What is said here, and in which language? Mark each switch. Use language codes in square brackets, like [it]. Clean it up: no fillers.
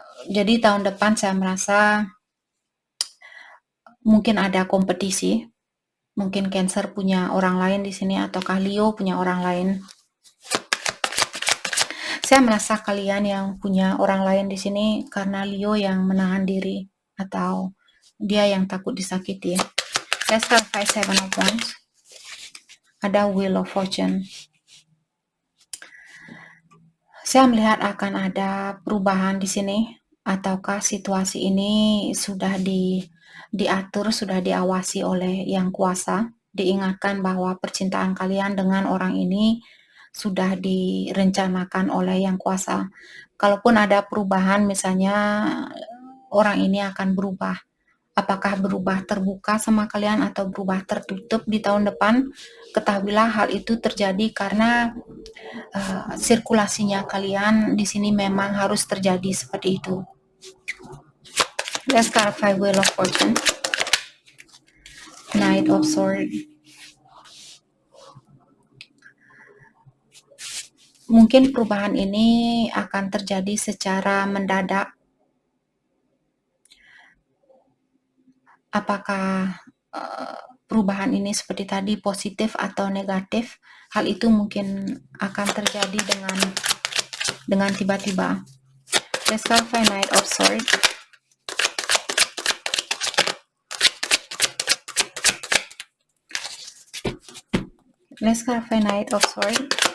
[id] Jadi tahun depan saya merasa mungkin ada kompetisi. Mungkin Cancer punya orang lain di sini ataukah Leo punya orang lain. Saya merasa kalian yang punya orang lain di sini karena Leo yang menahan diri atau dia yang takut disakiti. [en] Let's clarify Seven of Wands. [id] Ada Wheel of Fortune. Saya melihat akan ada perubahan di sini, ataukah situasi ini sudah diatur, sudah diawasi oleh Yang Kuasa. Diingatkan bahwa percintaan kalian dengan orang ini sudah direncanakan oleh Yang Kuasa. Kalaupun ada perubahan, misalnya orang ini akan berubah, apakah berubah terbuka sama kalian atau berubah tertutup di tahun depan, ketahuilah hal itu terjadi karena sirkulasinya kalian di sini memang harus terjadi seperti itu. [en] Let's clarify Wheel of Fortune. Knight of Swords. [id] Mungkin perubahan ini akan terjadi secara mendadak. Apakah perubahan ini seperti tadi positif atau negatif? Hal itu mungkin akan terjadi dengan tiba-tiba. [en] Let's clarify Knight of Swords. Let's clarify Knight of Swords.